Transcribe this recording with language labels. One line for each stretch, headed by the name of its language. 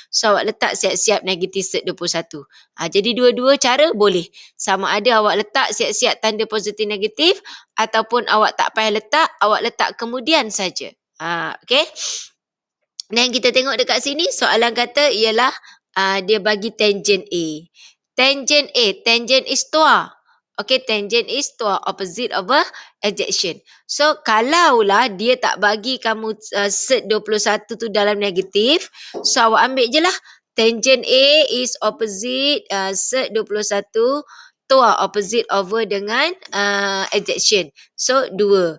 Malay: So awak letak siap-siap negatif set 21. Jadi dua-dua cara boleh. Sama ada awak letak siap-siap tanda positif negatif ataupun awak tak payah letak, awak letak kemudian saja. Okey. Dan kita tengok dekat sini soalan kata ialah dia bagi tangent A.
English: Tangent A, tangent is toa. Okay, tangent is toa, opposite over adjacent.
Malay: So, kalaulah dia tak bagi kamu set 21 tu dalam negatif, so awak ambil je lah.
English: Tangent A is opposite set 21, toa opposite over dengan adjacent. So, 2.